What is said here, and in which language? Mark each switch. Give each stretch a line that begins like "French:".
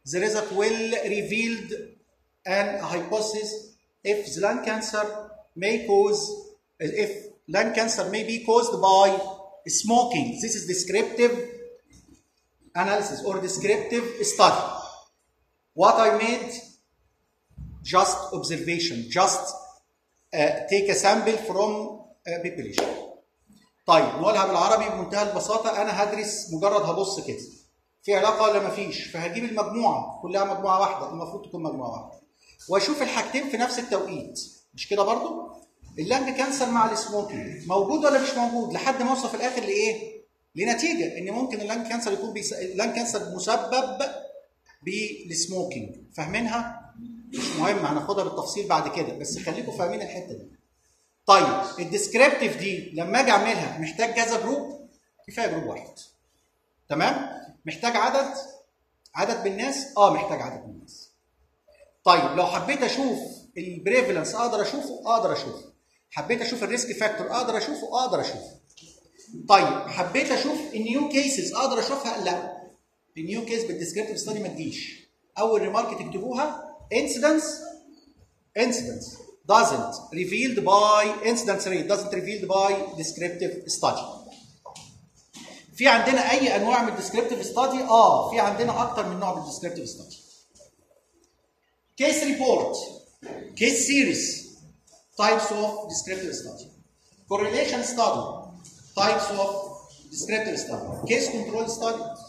English: The result will reveal an hypothesis if lung cancer may cause, if lung cancer may be caused by smoking. This is descriptive analysis or descriptive study. What I made, just observation, just take a sample from population.
Arabic: طيب نقولها بالعربي بمنتهى البساطة، أنا هدرس مجرد هبص كده في علاقة ولا مفيش، فهجيب المجموعة كلها مجموعة واحدة، المفروض تكون مجموعة واحدة، وأشوف الحاجتين في نفس التوقيت، مش كده برضو؟ اللانج كانسر مع السموكينج موجود ولا مش موجود؟ لحد ما أوصل في الآخر لإيه؟ لنتيجة إن ممكن اللانج كانسر يكون اللانج كانسر مسبب بالسموكينج، فاهمينها؟ مش مهم هناخدها بالتفصيل بعد كده، بس خليكم فاهمين الحتة دي. طيب الديسكريبتيف دي لما اجي اعملها محتاج كذا جروب؟ كفايه جروب واحد. تمام؟ محتاج عدد من الناس؟ اه محتاج عدد من الناس. طيب لو حبيت اشوف البريفلنس اقدر اشوفه؟ اقدر اشوفه. حبيت اشوف الريسك فاكتور اقدر اشوفه؟ اقدر اشوفه. طيب حبيت اشوف النيو كيسز اقدر اشوفها؟ لا. النيو كيس بالديسكريبتيف ستادي ما تجيش. اول ريمارك تكتبوها
English: incidence doesn't revealed by incidence rate doesn't revealed by descriptive study.
Arabic: في عندنا اي انواع من الdescriptive study؟ اه في عندنا اكتر من نوع من الdescriptive study.
English: Case report, case series, types of descriptive study. Correlation study, types of descriptive study. Case control study.